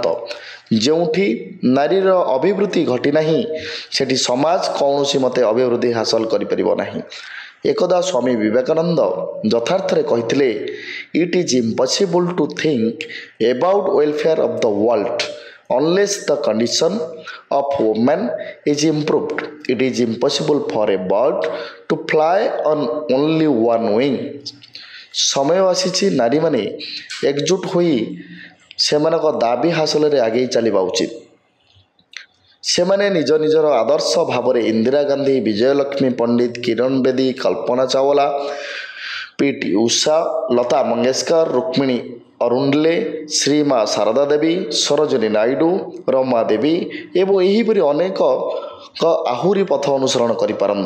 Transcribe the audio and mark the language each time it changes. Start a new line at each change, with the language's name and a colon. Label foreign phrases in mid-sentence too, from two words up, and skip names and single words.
Odia: ଯେଉଁଠି ନାରୀର ଅଭିବୃଦ୍ଧି ଘଟିନାହିଁ ସେଠି ସମାଜ କୌଣସି ମତେ ଅଭିବୃଦ୍ଧି ହାସଲ କରିପାରିବ ନାହିଁ। ଏକଦା ସ୍ୱାମୀ ବିବେକାନନ୍ଦ ଯଥାର୍ଥରେ କହିଥିଲେ,
English: It is impossible to think about welfare of the world unless the condition of women is improved. It is impossible for a bird to fly on only one wing.
Odia: ସମୟ ଆସିଛି ନାରୀମାନେ ଏକଜୁଟ ହୋଇ ସେମାନଙ୍କ ଦାବି ହାସଲରେ ଆଗେଇ ଚାଲିବା ଉଚିତ। ସେମାନେ ନିଜ ନିଜର ଆଦର୍ଶ ଭାବରେ ଇନ୍ଦିରା ଗାନ୍ଧୀ, ବିଜୟଲକ୍ଷ୍ମୀ ପଣ୍ଡିତ, କିରଣ ବେଦୀ, କଳ୍ପନା ଚାୱଲା, ପିଟି ଉଷା, ଲତା ମଙ୍ଗେଶକର, ରୁକ୍ମିଣୀ ଅରୁଣ୍ଡଲେ, ଶ୍ରୀମା ଶାରଦା ଦେବୀ, ସରୋଜିନୀ ନାଇଡୁ, ରମା ଦେବୀ ଏବଂ ଏହିପରି ଅନେକ ଆହୁରି ପଥ ଅନୁସରଣ କରିପାରନ୍ତି।